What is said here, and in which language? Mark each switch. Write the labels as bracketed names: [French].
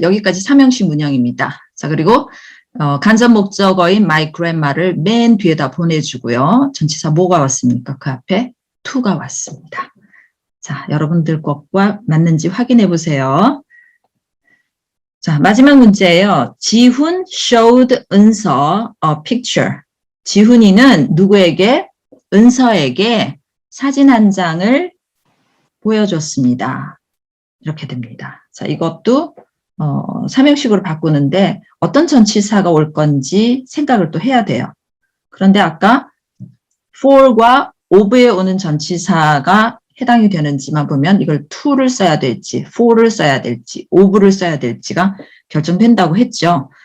[Korean] 여기까지 삼형식 문형입니다. 자, 그리고 간접 목적어인 [English] my grandma [Korean] 를 맨 뒤에다 보내주고요. 전치사 뭐가 왔습니까? 그 앞에 to가 왔습니다. 자, 여러분들 것과 맞는지 확인해 보세요. 자, 마지막 문제예요. [English] 지훈 showed 은서 a picture. [Korean] 지훈이는 누구에게? 은서에게 사진 한 장을 보여줬습니다. 이렇게 됩니다. 자, 이것도 삼형식으로 바꾸는데 어떤 전치사가 올 건지 생각을 또 해야 돼요. 그런데 아까 for과 of에 오는 전치사가 해당이 되는지만 보면 이걸 to를 써야 될지, for를 써야 될지, of를 써야 될지가 결정된다고 했죠.